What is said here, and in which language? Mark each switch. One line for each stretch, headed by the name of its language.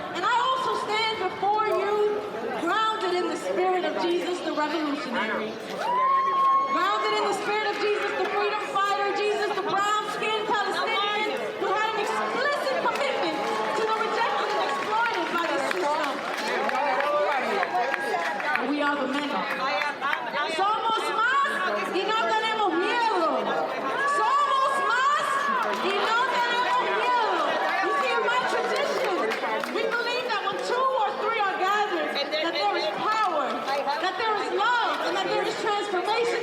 English: And I also stand before you grounded in the spirit of Jesus, the revolutionary. Grounded in the spirit of Jesus, the freedom fighter, Jesus, the brown-skinned Palestinian who had an explicit commitment to the rejected and exploited by the system. We are the many.
Spanish: Somos más y no tenemos miedo. Somos más y no tenemos miedo.
English: You see, in my tradition, we believe that when 2 or 3 are gathered, that there is power, that there is love, and that there is transformation.